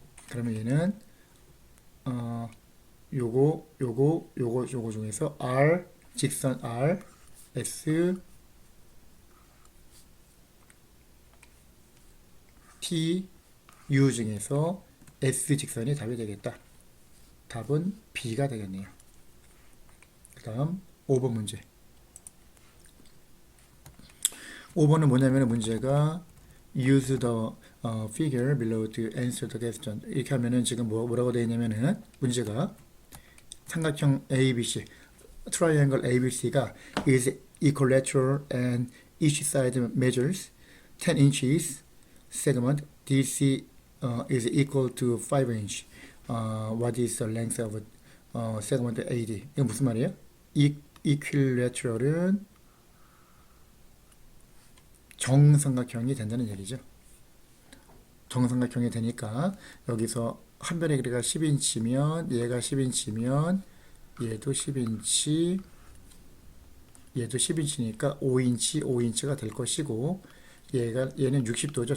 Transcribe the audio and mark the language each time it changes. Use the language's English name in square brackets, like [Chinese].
[Korean] 그러면 얘는 요거 중에서 R 직선 R S T U 중에서 S 직선이 답이 되겠다. 답은 B가 되겠네요. 그 다음 5번 문제 5번은 뭐냐면 문제가 [English] use the figure below to answer the question [Korean] 이렇게 하면은 지금 뭐라고 되어 있냐면은 문제가 삼각형 [English] ABC triangle ABC가 is equilateral and each side measures 10 inches segment DC is equal to 5 inch what is the length of segment AD [Korean] 이건 무슨 말이에요? equilateral은 정삼각형이 된다는 얘기죠. 정삼각형이 되니까 여기서 한 변의 길이가 10인치면 얘가 10인치면 얘도 10인치 얘도 10인치니까 5인치 5인치가 될 것이고 얘는 60도죠.